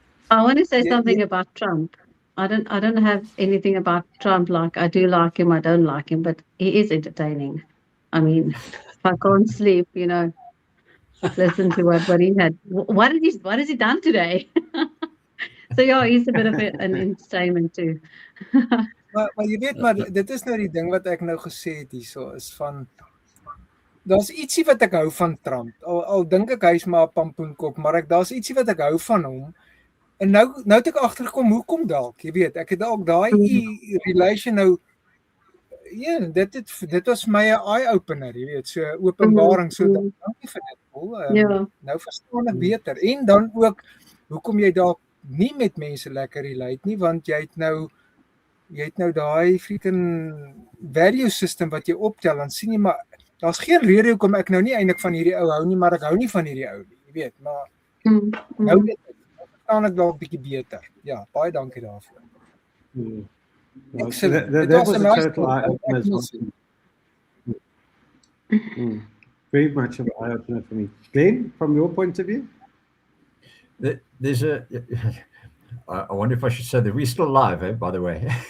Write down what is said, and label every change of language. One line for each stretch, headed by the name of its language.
English: I want to say something about Trump. I don't have anything about Trump. Like, I do like him, I don't like him, but he is entertaining. I mean, if I can't sleep, listen to what he had. What has he done today? So yeah, he's a bit of an entertainment too.
Afrikaans: Maar jy weet, maar dit is nou die ding wat ek nou gesê het hierso, is van, daar's ietsie wat ek hou van Trump. Al dink ek hy's maar 'n pampoenkop, maar daar's ietsie wat ek hou van hom. En nou het ek agtergekom hoekom dalk, jy weet, ek het dalk daai relation nou, ja, dit was my 'n eye opener, jy weet, so openbaring, so dankie vir dit, Paul. Nou verstaan ek beter. En dan ook hoekom jy dalk nie met mense lekker relate nie, want jy het nou daai freaking value system wat jy optel, en sien jy, maar daar's geen rede hoekom ek nou nie eintlik van hierdie ou hou nie, maar ek hou nie van hierdie ou nie, jy weet, maar nou verstaan ek dalk bietjie beter. Ja, baie dankie daarvoor.
English: Excellent. That was a total eye-opener. Very much of an eye-opener for me. Glenn, from your point of view? There's I wonder if I should say that we're still live, by the way.